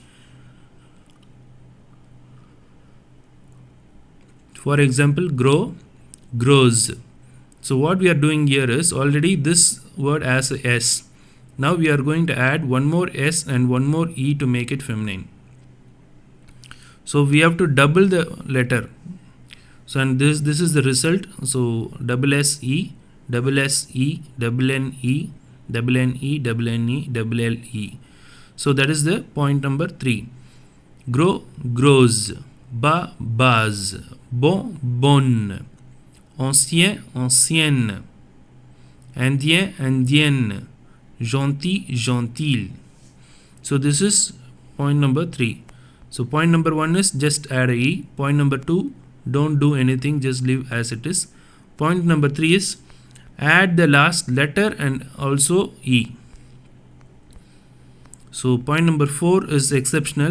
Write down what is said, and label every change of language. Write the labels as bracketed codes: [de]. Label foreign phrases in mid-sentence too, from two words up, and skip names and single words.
[en] For example, grow, grows. So what we are doing here is, already this word has a S. Now we are going to add one more S and one more E to make it feminine. So we have to double the letter. So and this is the result. So double S E, double S E, double N E, double N E, double N E, double L E. So that is the point number 3. [fr] Grow, grows. Bas, base. Bon, bonne. Ancien, ancienne. Indien, indienne. Gentil, gentille. [en] So this is point number 3. So point number 1 is just add a E. Point number 2, don't do anything, just leave as it is. Point number 3 is add the last letter and also E. So point number 4 is exceptional.